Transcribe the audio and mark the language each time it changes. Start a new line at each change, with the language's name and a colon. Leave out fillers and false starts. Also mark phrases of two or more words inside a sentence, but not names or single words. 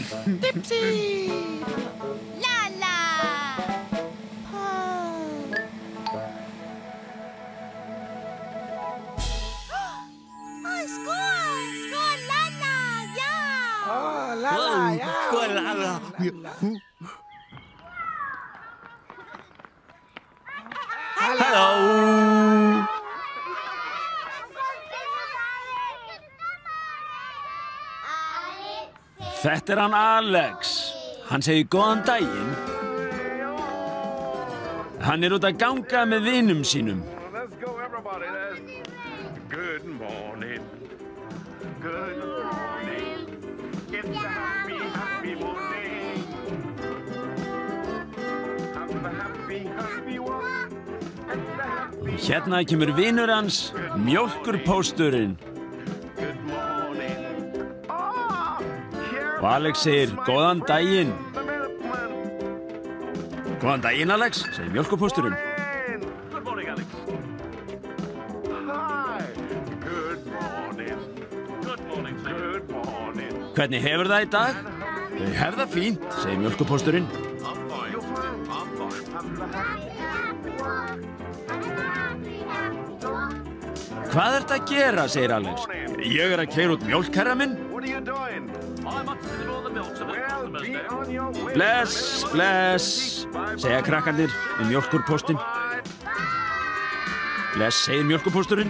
Swedish: Dipsy, Lala, Pó. Skål, skål, Lala, ja. Skål, Lala.
Icelandic: Halló. Þetta hann Alex. Hann segir góðan daginn. Hann út að ganga með vinum sínum.
English: Let's go, everybody. Good morning. Good morning. It's a happy, happy morning. Have a happy, happy walk. And a happy.
Icelandic: Hérna kemur vinur hans, mjólkurpósturinn.
English: Good morning.
Icelandic: Og Alex segir, góðan daginn. Góðan daginn, Alex, segir mjólkurpósturinn.
English: Good morning, Alex. Hi. Good morning. Good morning, sir. Good morning.
Icelandic: Hvernig hefur það í dag? Ég hef það fínt, segir mjólkurpósturinn.
English: I'm fine. You're fine. I'm fine.
Icelandic: Hvað ertu að gera, segir Alex. Ég að keyra út mjólk, herra minn.
English: What are you doing? I'm up to the all the milk to the customers Be there. on your way.
Icelandic: Bless, bless, segja krakkarnir um mjólkurpóstinn. Bless, segir mjólkurpósturinn.